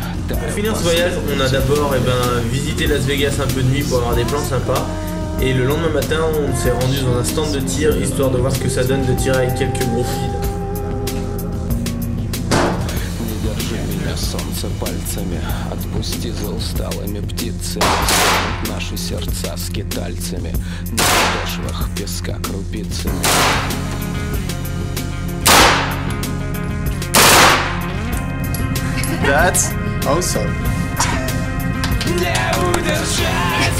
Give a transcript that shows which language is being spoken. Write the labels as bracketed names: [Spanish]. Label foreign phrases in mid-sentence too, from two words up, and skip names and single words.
[French] Pour finir ce voyage, on a d'abord visité Las Vegas un peu de nuit pour avoir des plans sympas. Et le lendemain matin, on s'est rendu dans un stand de tir, histoire de voir ce que ça donne de tirer avec quelques gros fils. [Russian] Солнце пальцами, отпусти за усталыми птицами. Наши сердца скитальцами, на подошвах песка крупицами. [English] That's awesome. [Russian] Не удержать.